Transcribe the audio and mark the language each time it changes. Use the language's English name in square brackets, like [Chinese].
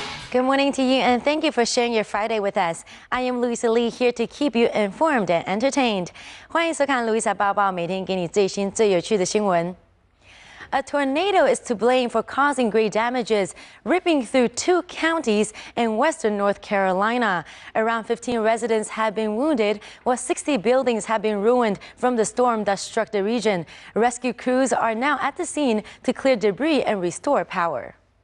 [English] Good morning to you, and thank you for sharing your Friday with us. I am Louisa Lee, here to keep you informed and entertained. [Chinese] 欢迎收看 Louisa 报报，每天给你最新最有趣的新闻。 [English] A tornado is to blame for causing great damages, ripping through 2 counties in western North Carolina. Around 15 residents have been wounded, while 60 buildings have been ruined from the storm that struck the region. Rescue crews are now at the scene to clear debris and restore power.